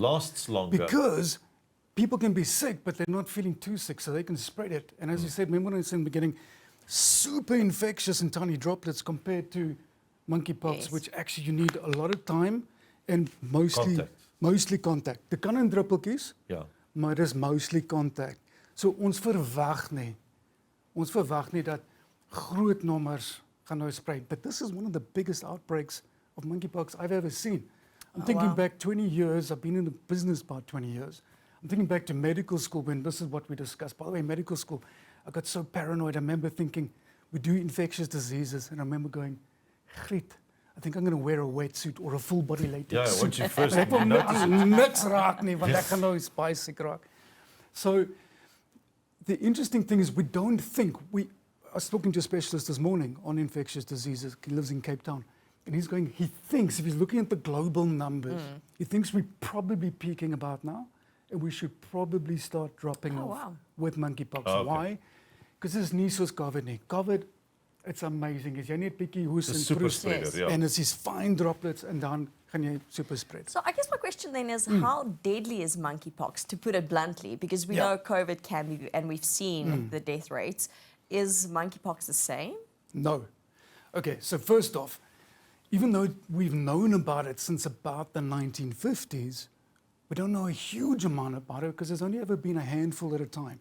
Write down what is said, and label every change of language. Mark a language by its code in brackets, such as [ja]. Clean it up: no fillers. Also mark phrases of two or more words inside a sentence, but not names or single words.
[en] Lasts longer. Because people can be sick, but they're not feeling too sick, so they can spread it. And as you said, remember when I said in the beginning, super infectious in tiny droplets compared to monkeypox, Yes. which actually you need a lot of time and mostly contact. [af] Dit kan in druppeltjies, Ja. maar dis mostly contact. So ons verwag nie dat groot nommers gaan nou sprei. [en] But this is one of the biggest outbreaks of monkeypox I've ever seen. I'm thinking wow. back 20 years, I've been in the business about 20 years. I'm thinking back to medical school when this is what we discussed. By the way, medical school, I got so paranoid. I remember thinking, we do infectious diseases, and I remember going, Griet, I think I'm going to wear a wetsuit or a full body latex Yeah, suit. once you first [af] Ek wil [en] notice it. [af] niks raak nie, want ek gaan nou baie siek raak. [en] So the interesting thing is we don't think, I was talking to a specialist this morning on infectious diseases. He lives in Cape Town. And he thinks, if he's looking at the global numbers, he thinks we're probably peaking about now, and we should probably start dropping off wow. with monkeypox. Oh, okay. Why? Because it's [af] nie soos COVID nie. [en] COVID, it's amazing. [af] As jy net bietjie hoes [en] The [af] en [en] super [af] proes, [en] spreader, Yes. yeah. and it's these fine droplets, and [af] dan gaan jy [en] super spread. So I guess my question then is, how deadly is monkeypox, to put it bluntly? Because we Yeah. know COVID can be, and we've seen the death rates. Is monkeypox the same? No. Okay, so first off, even though we've known about it since about the 1950s, we don't know a huge amount about it because there's only ever been a handful at a time.